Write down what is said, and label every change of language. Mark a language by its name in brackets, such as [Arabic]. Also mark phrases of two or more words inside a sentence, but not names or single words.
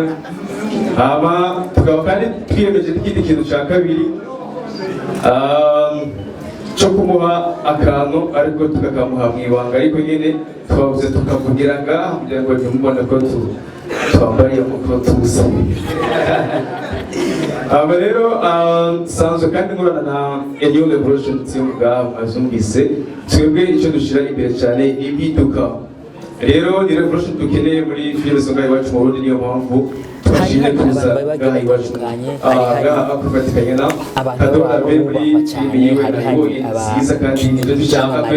[Kinyarwanda] Tukaba kandi twiyemeje n'ikindi kintu cya kabiri cyo kumuha akantu ariko tukakamuha mu ibanga ariko nyine twavuze tukavugira ngaha kugira ngo ntimubone ko twambariye kuko tuza. Rero sanzwe kandi nkorana na New Revolution Team ngaha mwazumvise twebwe icyo dushyira imbere cyane impinduka. Rero ni revolution dukeneye muri filime zo ngaho iwacu mu Burundi niyo mpamvu tubashimire kuza ngaha iwacu kufatikanya na Kadoda be muri ibi yiwe harimo nziza kandi nibyo dushaka pe